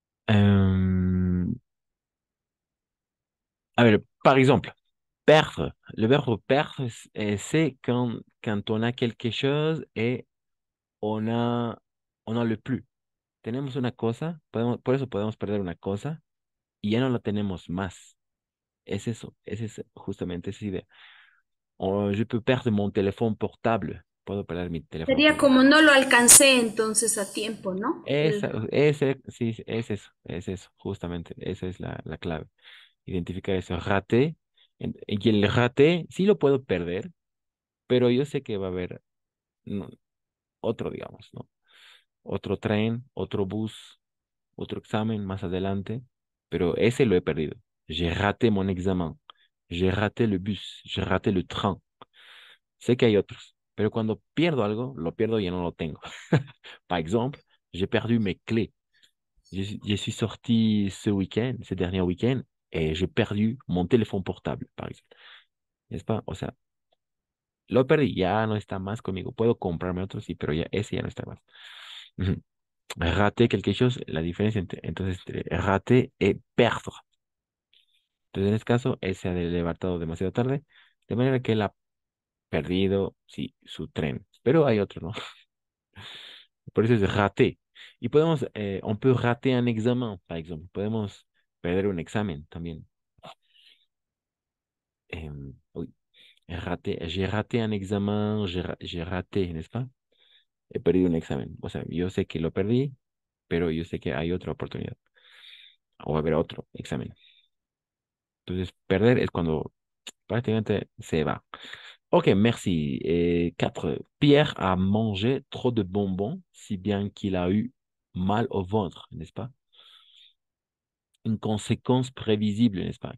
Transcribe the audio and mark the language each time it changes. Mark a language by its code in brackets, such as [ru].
[fr] Euh, [es] a ver, [fr] par exemple, perdre. Le verbe perdre, c'est quand on a quelque chose et on a, on a le plus. [es] Tenemos una cosa, por eso podemos perder una cosa y ya no la tenemos más. Es eso, es justamente esa idea. [fr] Je peux perdre mon téléphone portable. [es] Puedo perder mi teléfono Sería [fr] portable. [es] como no lo alcancé entonces a tiempo, ¿no? Sí, es eso, justamente. Esa es la clave. Identificar eso. Raté. Y el raté sí lo puedo perder, pero yo sé que va a haber no, otro, digamos, ¿no? Otro tren, otro bus, otro examen más adelante, pero ese lo he perdido. [fr] J'ai raté mon examen. J'ai raté le bus. J'ai raté le train. [es] Sé que hay otros, pero cuando pierdo algo, lo pierdo y ya no lo tengo. [fr] Par exemple, j'ai perdu mes clés. Je suis sorti ce dernier week-end, et j'ai perdu mon téléphone portable, par exemple. ¿N'est-ce pas? [es] O sea, lo perdí, ya no está más conmigo. Puedo comprarme otro, sí, pero ya ese ya no está más. Ujú. [fr] Raté quelque chose, [es] la diferencia entonces entre raté y perdre. Entonces, en este caso, él se ha levantado demasiado tarde, de manera que él ha perdido, sí, su tren. Pero hay otro, ¿no? Por eso es raté. Y podemos, [fr] on peut rater un examen, par exemple. [es] Podemos perder un examen también. Oui, j'ai raté un examen, j'ai raté, ¿n'est-ce pas? He perdido un examen. O sea, yo sé que lo perdí, pero yo sé que hay otra oportunidad. O va a haber otro examen. Entonces, perder es cuando prácticamente se va. [fr] Ok, merci. 4. Pierre a mangé trop de bonbons, si bien qu'il a eu mal au ventre, n'est-ce pas? Une conséquence prévisible, n'est-ce pas?